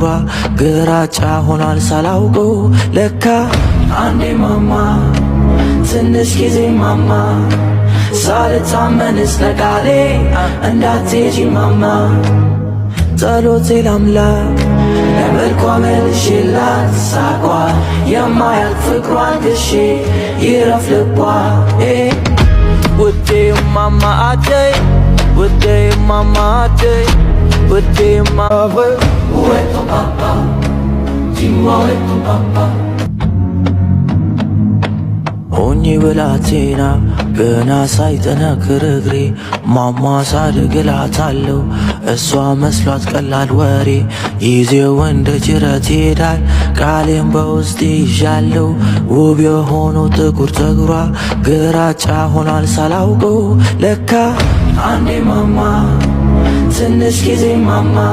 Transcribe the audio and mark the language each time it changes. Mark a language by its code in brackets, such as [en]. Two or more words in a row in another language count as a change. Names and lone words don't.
[am] ግራጫ ሆኗል ሳላውቀው ለካ አንዴ ማማ ትንሽ ጊዜ ማማ ሳልታመንስ ለቃሌ እንዳትሄጂ ማማ ጸሎቴ ለአምላክ ለመልኳ መልሼላት ሳቋ የማያልቅ ፍቅሯን ግሼ ይረፍ ልቧ ውዴ ማማ አደይ ውዴ ማማ አደይ ውዴ [fr] Où est ton papa? Dis-moi où est ton papa? [am] ሆኜ ብላቴና ገና ሳይጠነክር እግሬ ማማ ሳድግ እላታለሁ እሷ መስሏት ቀላል ወሬ ጊዜው እንደ ጅረት ይሄዳል ቃሌም በውስጤ ይዣለሁ ውብ የሆነው ጥቁር ፀጉሯ ግራጫ ሆኗል ሳላውቀው ለካ አንዴ ማማ ትንሽ ጊዜ ማማ